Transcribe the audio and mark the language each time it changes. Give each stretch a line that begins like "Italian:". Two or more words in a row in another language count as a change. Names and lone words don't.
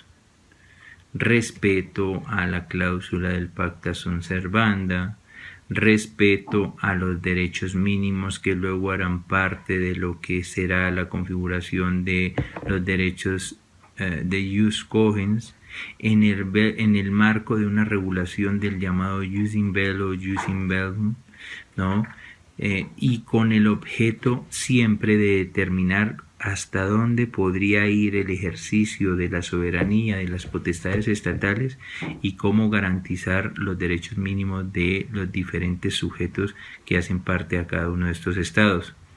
Spanish: Respeto a la cláusula del
Latin: Pacta Sunt Servanda,
Spanish: respeto a los derechos mínimos que luego harán parte de lo que será la configuración de los derechos de
Latin: jus cogens,
Spanish: en el marco de una regulación del llamado
Latin: jus in bello
Spanish: o
Latin: jus in bellum,
Spanish: ¿no?, y con el objeto siempre de determinar hasta dónde podría ir el ejercicio de la soberanía de las potestades estatales y cómo garantizar los derechos mínimos de los diferentes sujetos que hacen parte a cada uno de estos estados.